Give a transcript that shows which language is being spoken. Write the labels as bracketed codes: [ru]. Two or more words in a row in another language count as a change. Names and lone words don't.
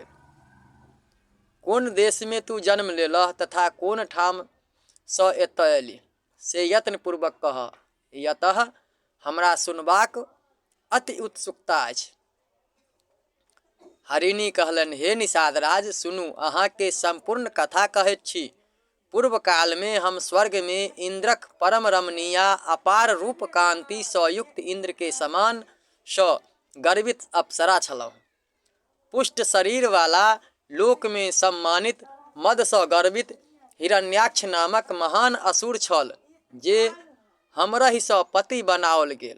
[mai] कोन देश में तू जन्म लेलह तथा कोन ठाम सँ एतय अयली से यत्न पूर्वक कह, यतः हमरा सुनबाक अति उत्सुकता अछि। हरिणी कहलनि, हे निषादराज, सुनू, अहाँ के संपूर्ण कथा कहैत छी। पूर्व काल में हम स्वर्ग में इंद्रक परम रमणीया अपार रूप कांति सँ युक्त इंद्र के समान सँ गर्वित अप्सरा छलहुँ। पुष्ट शरीर वाला लोक में सम्मानित मद सँ गर्वित हिरण्याक्ष नामक महान असुर छल जे हमरहि सँ पति बनाओल गेल।